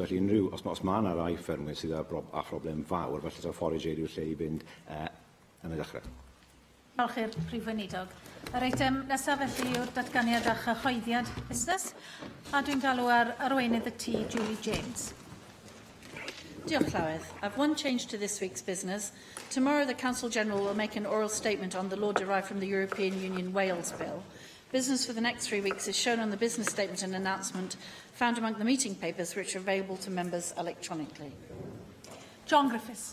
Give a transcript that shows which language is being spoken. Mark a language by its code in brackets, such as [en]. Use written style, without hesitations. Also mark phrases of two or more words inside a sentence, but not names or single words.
[cy] Felly unrhyw, os mae yna rai ffermwyr sydd â problem fawr, felly taw Forage Aid yw'r lle i fynd yn y dechrau. Diolch i'r Prif Weinidog. Yr eitem nesaf felly yw'r datganiad a chyhoeddiad busnes, a dwi'n galw ar arweinydd y tŷ, Julie James. Diolch Llywydd. [en] I've one change to this week's business. Tomorrow the Council General will make an oral statement on the law derived from the European Union Wales Bill. Business for the next 3 weeks is shown on the business statement and announcement found among the meeting papers which are available to members electronically. John Griffiths.